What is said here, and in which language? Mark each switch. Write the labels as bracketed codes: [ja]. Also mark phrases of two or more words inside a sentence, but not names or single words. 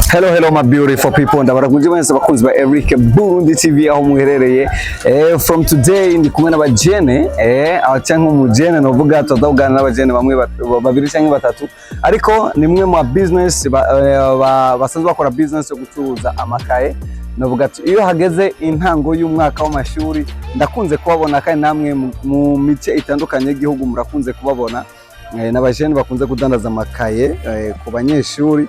[en] Hello my beautiful people, [rn] ndabarakunze mwese bakunzi ba Eric Burundi TV aho muherereye. [en] From today [rn] ndi kumwe n'abajene abacanka umujene novuga tuzavugana n'abajene bamwe babiri cyangwa batatu, ariko ni mwe mu business basanzwe bakora business yo gucuruza amakaye. Novuga iyo hageze intango y'umwaka w'amashuri ndakunze kubabona kandi namwe mu mice itandukanye y'igihugu murakunze kubabona n'abajene bakunze kudandaza amakaye ku banyeshuri.